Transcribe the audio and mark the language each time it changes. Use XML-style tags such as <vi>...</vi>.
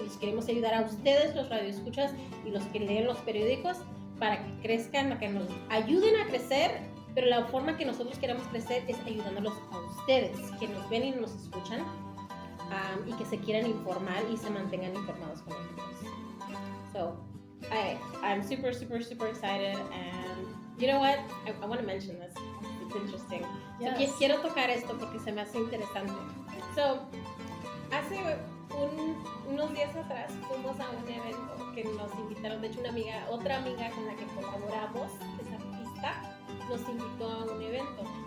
<es>Les queremos ayudar a ustedes, los radioescuchas y los que leen los periódicos, para que crezcan, para que nos ayuden a crecer, pero la forma que nosotros queremos crecer es ayudándolos a ustedes, que nos ven y nos escuchan, y que se quieran informar y se mantengan informados con nosotros.</es> <en>So, I'm super excited, and you know what? I want to mention this. It's interesting. Yes.</en> <es>So, quiero tocar esto porque se me hace interesante. So, hace unos días atrás fuimos a un evento que nos invitaron, de hecho otra amiga con la que colaboramos, es artista, nos invitó a un evento.</es>